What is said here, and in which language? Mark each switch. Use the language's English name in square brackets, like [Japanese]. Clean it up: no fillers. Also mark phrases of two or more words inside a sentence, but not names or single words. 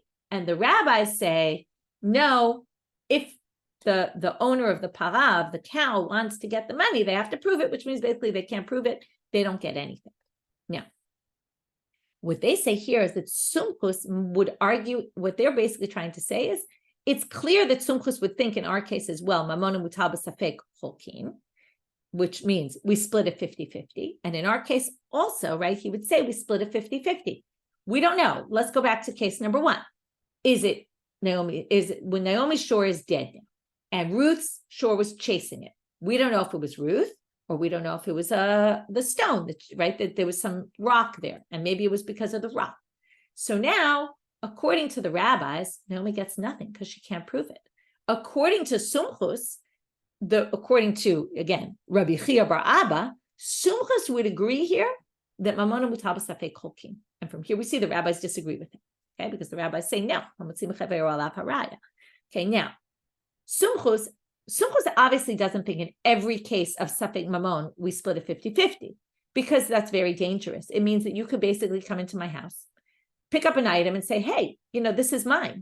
[English] And the rabbis say, no, if the owner of the para, of the cow, wants to get the money, they have to prove it, which means basically they can't prove it, they don't get anything. Now, what they say here is that Sumchus would argue, what they're basically trying to say is, it's clear that Sumchus would think in our case as well, [Aramaic] ממונא מוטל בספק חולקין, [English] which means we split it 50-50. And in our case also, right, he would say we split it 50-50. We don't know. Let's go back to case number one. Is it Naomi? Is it when Naomi's shore is dead now, and Ruth's shore was chasing it? We don't know if it was Ruth, or we don't know if it was the stone, right? That there was some rock there, and maybe it was because of the rock. So now, according to the rabbis, Naomi gets nothing because she can't prove it. According to Sumchus, according to, again, Rabbi Chiya bar Abba, Sumchus would agree here that [Aramaic] ממונא מוטל בספק חולקין. [English] And from here we see the rabbis disagree with him, okay? Because the rabbis say no. Okay, now, Sumchus obviously doesn't think in every case of [Hebrew] ספק ממון [English] we split it 50-50 because that's very dangerous. It means that you could basically come into my house, pick up an item and say, hey, this is mine.